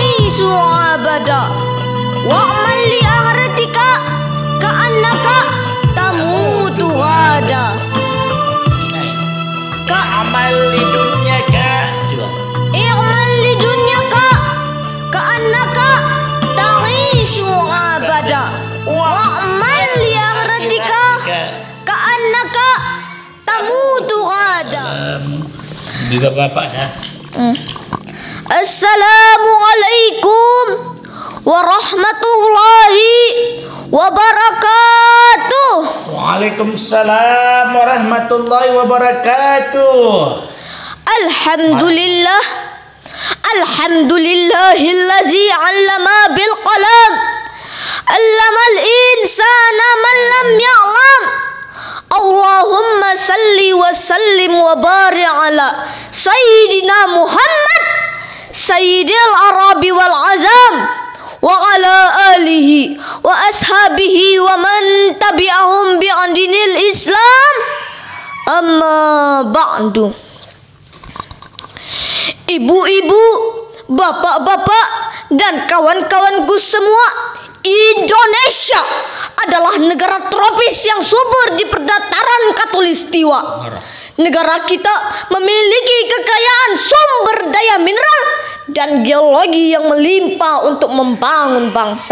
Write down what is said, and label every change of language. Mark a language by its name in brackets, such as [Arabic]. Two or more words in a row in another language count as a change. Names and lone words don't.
[Arabic] تعيش أبدا واعمل لآخرتك كأنك تموت غدا. [Indonesian] Amal di dunia ka [Arabic] اعمل لدنياك كأنك تعيش أبدا واعمل لآخرتك كأنك تموت غدا. [Indonesian] Juga bapak dah. [Arabic] السلام عليكم ورحمة الله وبركاته. وعليكم السلام ورحمة الله وبركاته. الحمد لله، الحمد لله الذي علم بالقلم، علم الإنسان ما لم يعلم. اللهم صل وسلم وبارك على سيدنا محمد سيد العرب والعجم وعلى آله وأصحابه ومن تبعهم بدين الإسلام. أما بعد. [Indonesian] Ibu-ibu, bapak-bapak, dan kawan-kawanku semua, Indonesia adalah negara tropis yang subur di perdataran Khatulistiwa. Negara kita memiliki kekayaan sumber daya mineral dan geologi yang melimpah untuk membangun bangsa.